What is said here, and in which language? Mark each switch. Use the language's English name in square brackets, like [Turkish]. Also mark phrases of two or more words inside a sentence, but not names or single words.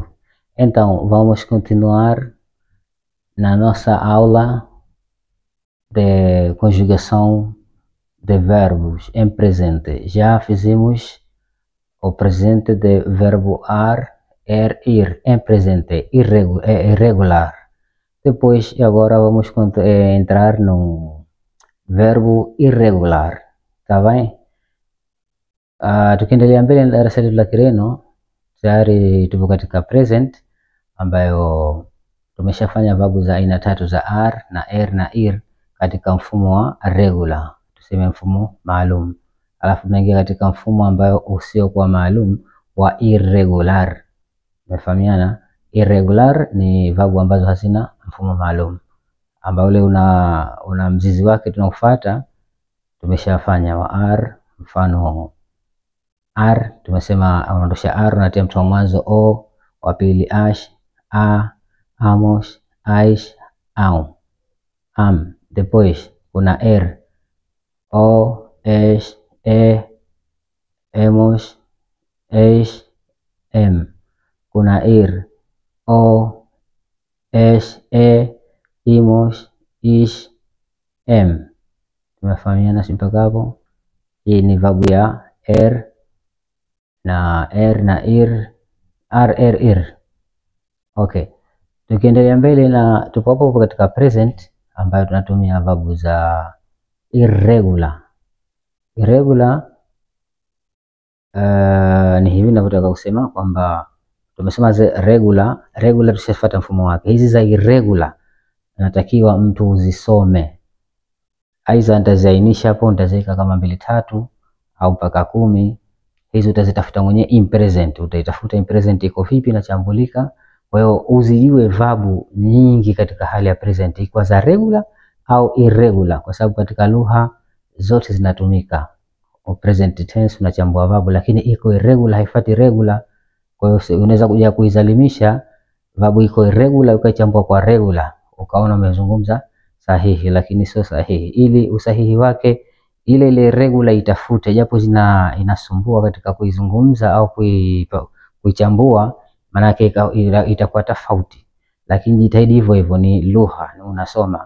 [Portuguese] Então, vamos continuar na nossa aula de conjugação de verbos em presente. Já fizemos o presente de verbo ar, ir, em presente, irregular. Depois, agora vamos entrar no verbo irregular, tá bem? [Swahili] Tukiendelea mbele na darasa letu la Kireno, tayari tupo katika present ambayo tumeshafanya verbu za aina tatu za ar na er na ir katika mfumo wa regular, tuseme mfumo maalum. Alafu tunaingia katika mfumo ambayo usiokuwa maalum wa irregular. Umefahamiana? Irregular ni verbu ambazo hazina mfumo maalum, ambao ule una mzizi wake tunaofuata tumeshafanya wa ar. Mfano ar tumesema unaondosha ar, unatia mtu wa mwanzo o, wa pili ash, a, amos, aish, au, am. Depois kuna er, o, esh, e, emos, eish, em. Kuna ir, o, esh, e, imos, ish, em. Tumefahamiana mpaka hapo? Hii ni verbu ya er na ir, ir. Okay, tukiendelea mbele na tupo hapo katika present ambayo tunatumia verbu za irregular. Irregular ni hivi ninavyotaka kusema kwamba tumesema za regular tushafuata mfumo wake. Hizi za irregular natakiwa mtu uzisome. Aidha nitaziainisha hapo, nitaziweka kama 2 3 au mpaka 10. Hizo utazitafuta mwenyewe [English] in present, [Swahili] utaitafuta [English] in present [Swahili] iko vipi na chambulika. Kwa hiyo uzijue verbu nyingi katika hali ya present, iko za regular au irregular, kwa sababu katika lugha zote zinatumika. O [English] present tense [Swahili] unachambua verbu, lakini iko irregular haifuati regular. Kwa hiyo unaweza kuja kuizalimisha verbu iko irregular ukaichambua kwa regular, ukaona umezungumza sahihi, lakini sio sahihi. Ili usahihi wake ile regular itafute, japo inasumbua katika kuizungumza au kuichambua, maana yake itakuwa tofauti, lakini jitahidi hivyo ni lugha unasoma.